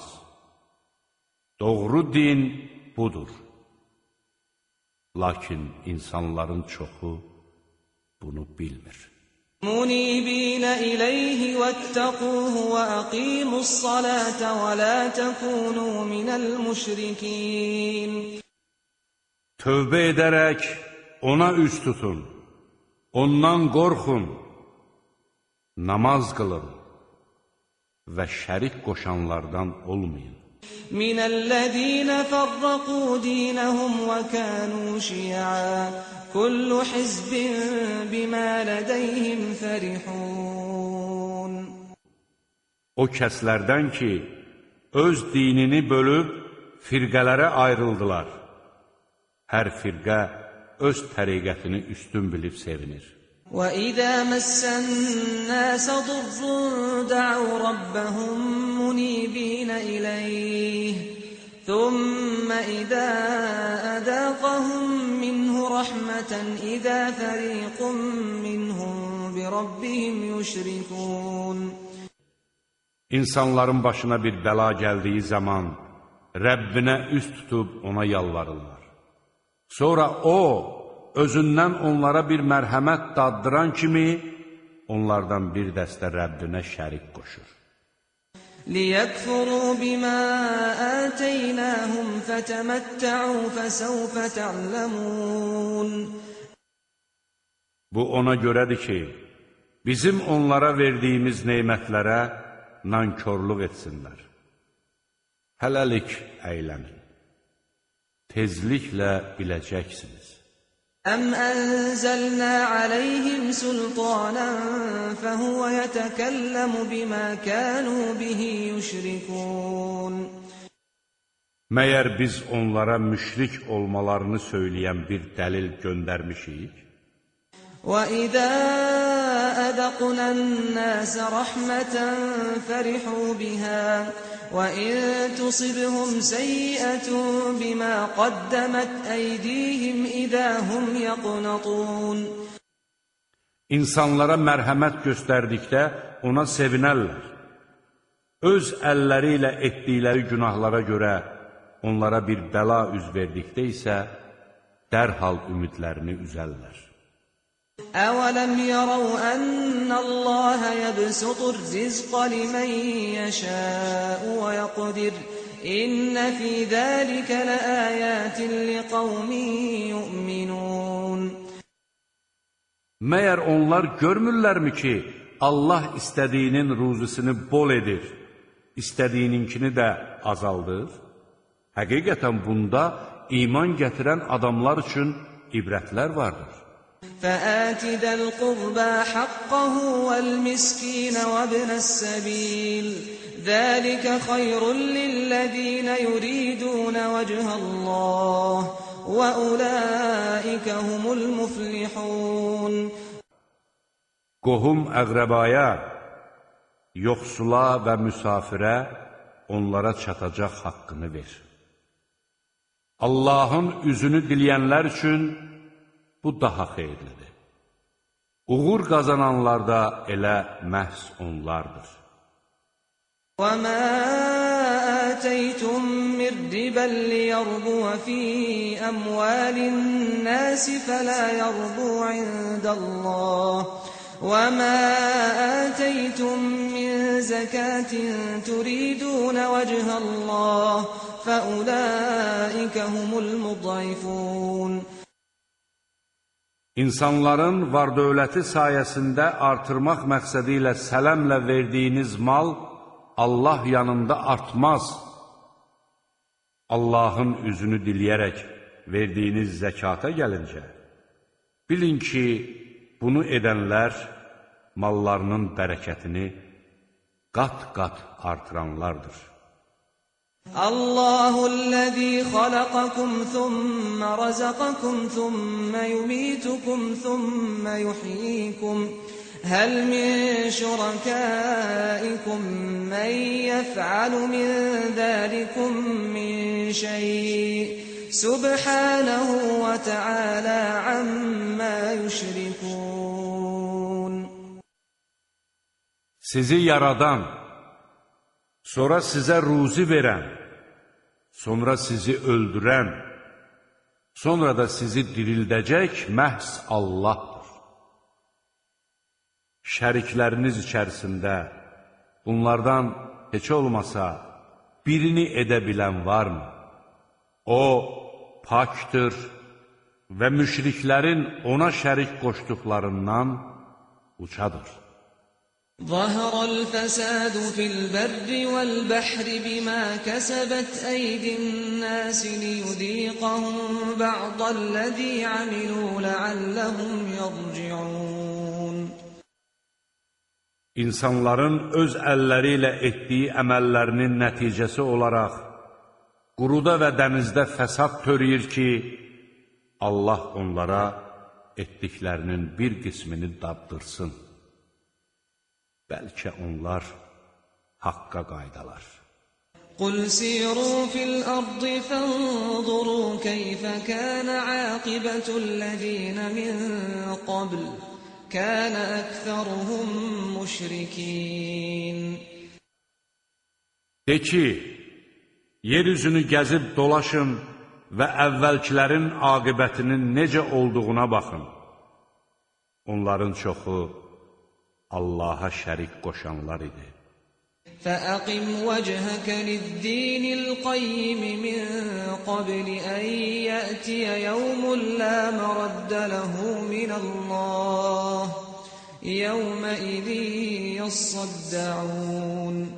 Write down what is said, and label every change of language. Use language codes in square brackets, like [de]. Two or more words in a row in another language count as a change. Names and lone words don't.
[az] Doğru din budur. Lakin insanların çoxu bunu bilmir. [ar] مُنِيبِينَ إِلَيْهِ وَاتَّقُوهُ وَأَقِيمُوا الصَّلَاةَ وَلَا تَكُونُوا مِنَ الْمُشْرِكِينَ [az] Tövbə edərək ona üz tutun, ondan qorxun, namaz qılın və şərik qoşanlardan olmayın. [ar] مِنَ الَّذِينَ فَرَّقُوا دِينَهُمْ وَكَانُوا شِيَعًا كُلُّ حِزْبٍ بِمَا لَدَيْهِمْ فَرِحُونَ. [az] O kəslərdən ki, öz dinini bölüb firqələrə ayrıldılar. Hər firqə öz təriqətini üstün bilib sevinir. [ar] وَإِذَا مَسَّ النَّاسَ ضُرٌّ دَعَوْا رَبَّهُم مُّنِيبِينَ إِلَيْهِ ثُمَّ إِذَا أَذَاقَهُم مِّنْهُ رَحْمَةً إِذَا فَرِيقٌ مِّنْهُم بِرَبِّهِمْ يُشْرِكُونَ. [az] İnsanların başına bir bəla gəldiyi zaman Rəbbinə üz tutub ona yalvarırlar. Sonra o, özündən onlara bir mərhəmət daddıran kimi, onlardan bir dəstə Rəbbinə şərik qoşur. [ar] لِيَكْفُرُوا بِمَا آتَيْنَاهُمْ فَتَمَتَّعُوا فَسَوْفَ تَعْلَمُونَ. [az] Bu ona görədir ki, bizim onlara verdiyimiz neymətlərə nankörlük etsinlər. Hələlik əylənin. Tezliklə biləcəksiniz. [ar] أَمْ أَنزَلْنَا عَلَيْهِمْ سُلْطَانًا فَهُوَ يَتَكَلَّمُ بِمَا كَانُوا بِهِ يُشْرِكُونَ. [az] Məyər biz onlara müşrik olmalarını söyləyən bir dəlil göndərmişik? [ar] وَإِذَا أَذَقْنَا النَّاسَ رَحْمَةً فَرِحُوا بِهَا وَإِن تُصِبْهُمْ سَيِّئَةٌ بِمَا قَدَّمَتْ أَيْدِيهِمْ إِذَا هُمْ يَقْنَطُونَ. [az] İnsanlara mərhəmət göstərdikdə ona sevinərlər. Öz əlləri ilə etdikləri günahlara görə onlara bir bəla üz verdikdə isə dərhal ümidlərini üzərlər. [ar] أَوَلَمْ يَرَوْا أَنَّ اللَّهَ يَبْسُطُ الرِّزْقَ لِمَن يَشَاءُ وَيَقْدِرُ إِنَّ فِي ذَلِكَ لَآيَاتٍ لِقَوْمٍ يُؤْمِنُونَ. [az] Məyər onlar görmürlərmi ki, Allah istədiyinin ruzisini bol edir, istədiyininkini də azaldır? Həqiqətən bunda iman gətirən adamlar üçün ibrətlər vardır. [ar] فَآتِ ذَا الْقُرْبَى حَقَّهُ وَالْمِسْكِينَ وَابْنَ السَّبِيلِ ذَلِكَ خَيْرٌ لِلَّذِينَ يُرِيدُونَ وَجْهَ اللَّهِ وَأُولَٰئِكَ هُمُ الْمُفْلِحُونَ. [az] Qohum əqrəbaya, yoxsula və müsafirə onlara çatacaq haqqını ver. Allahın üzünü diləyənlər üçün bu daha xeyirlidir. Uğur qazananlar da elə məhz onlardır. [ar] وَمَا آتَيْتُم مِّن رِّبًا لِّيَرْبُوَ فِي أَمْوَالِ النَّاسِ فَلَا يَرْبُو عِندَ اللَّهِ وَمَا آتَيْتُم مِّن زَكَاةٍ تُرِيدُونَ وَجْهَ اللَّهِ فَأُولَٰئِكَ هُمُ الْمُضْعِفُونَ. [az] İnsanların var-dövləti sayəsində artırmaq məqsədi ilə sələmlə verdiyiniz mal Allah yanında artmaz. Allahın üzünü diləyərək verdiyiniz zəkata gəlincə, bilin ki, bunu edənlər mallarının bərəkətini qat-qat artıranlardır. [ar] اللَّهُ الَّذِي خَلَقَكُمْ ثُمَّ رَزَقَكُمْ ثُمَّ يُمِيتُكُمْ ثُمَّ يُحْيِيكُمْ. هَلْ مِنْ شُرَكَائِكُمْ مَنْ يَفْعَلُ مِنْ ذَٰلِكُمْ مِنْ شَيْءٍ. سُبْحَانَهُ وَتَعَالَىٰ عَمَّا يُشْرِكُونَ. [az] Sizi yaradan, sonra sizə ruzi verən, sonra sizi öldürən, sonra da sizi dirildəcək məhz Allahdır. Şərikləriniz içərisində bunlardan heç olmasa birini edə bilən varmı? O, paktır, və müşriklərin ona şərik qoşduqlarından ucadır. [ar] ظهر الفساد في البر والبحر بما كسبت أيدي الناس ليذيقهم بعض الذي عملوا لعلهم يرجعون. [az] İnsanların öz əlləri ilə etdiyi əməllərinin nəticəsi olaraq quruda və dənizdə fəsad törəyir ki, Allah onlara etdiklərinin bir qismini daddırsın. Bəlkə onlar haqqa qaydalar. [ar] قل سيروا في الأرض فانظروا كيف كان عاقبة الذين من قبل كان أكثرهم مشركين. [az] De ki, yeryüzünü gəzib dolaşın və əvvəlkilərin aqibətinin necə olduğuna baxın. Onların çoxu Allaha şərik qoşanlar idi. [ar] فأقم وجهك للدين القيم من قبل أن يأتي يوم لا مرد له من الله يومئذ يصدعون.